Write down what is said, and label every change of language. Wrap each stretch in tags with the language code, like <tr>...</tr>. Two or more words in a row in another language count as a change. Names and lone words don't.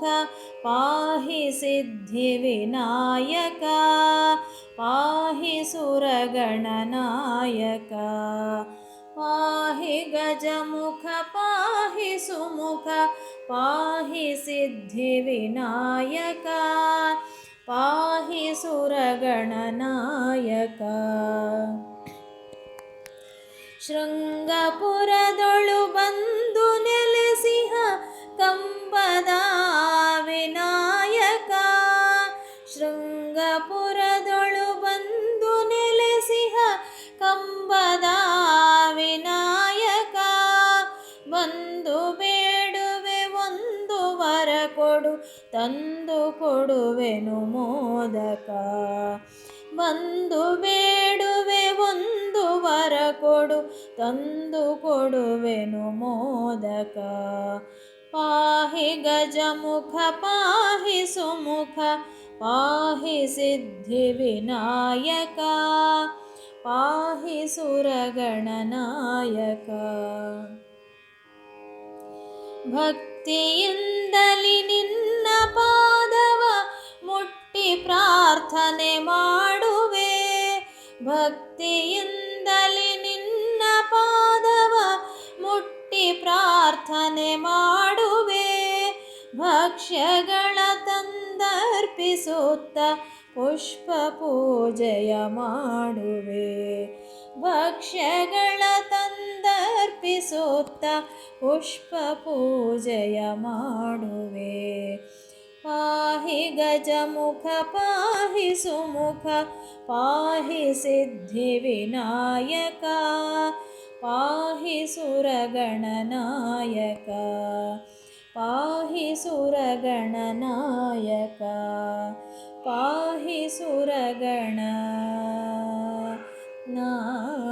<sa>पाहि सिद्धिविनायक पाहि सुरगणनायक पाहि गजमुख पाहि सुमुख पाहि सिद्धिविनायक पाहि सुरगणनायक</sa> <kn>ಶೃಂಗಪುರದೊಳು ಬಂದು ನೆಲೆಸಿಹ ಕಂಬದ ವಿನಾಯಕ ಶೃಂಗಪುರದೊಳು ಬಂದು ನೆಲೆಸಿಹ ಕಂಬದ ವಿನಾಯಕ ಬಂದು ಬೇಡುವೆ ಒಂದು ವರ ಕೊಡು ತಂದು ಕೊಡುವೆನು ಮೋದಕ ಬಂದು ಬೇಡುವೆ ಒಂದು ವರ ಕೊಡು ತಂದು ಕೊಡುವೆನು ಮೋದಕ</kn> <sa>ಪಾಹಿ ಗಜಮುಖ ಪಾಹಿ ಸುಮುಖ ಪಾಹಿ ಸಿದ್ಧಿವಿನಾಯಕ ಪಾಹಿ ಸುರಗಣನಾಯಕ</sa> <kn>ಭಕ್ತಿಯಿಂದಲಿ ನಿನ್ನ ಪಾದವ ಮುಟ್ಟಿ ಪ್ರಾರ್ಥನೆ ಮಾಡುವೆ ಭಕ್ತಿಯಿಂದಲಿ ನಿನ್ನ ಪಾದವ ಮುಟ್ಟಿ ಪ್ರಾರ್ಥನೆ ಮಾಡುವೆ ಭಕ್ಷ್ಯಗಳ ತಂದರ್ಪಿಸುತ್ತ ಪುಷ್ಪ ಪೂಜೆಯ ಮಾಡುವೆ ಭಕ್ಷ್ಯಗಳ ತಂದರ್ಪಿಸುತ್ತ ಪುಷ್ಪ ಪೂಜೆಯ ಮಾಡುವೆ</kn> <sa>ಪಾಹಿ ಗಜಮುಖ ಪಾಹಿ ಸುಮುಖ ಪಾಹಿ ಸಿದ್ಧಿವಿನಾಯಕ ಪಾಹಿ ಸುರಗಣನಾಯಕ ಪಾಹಿ ಸುರಗಣನಾಯಕ ಪಾಹಿ ಸುರಗಣನಾಯಕ.</sa>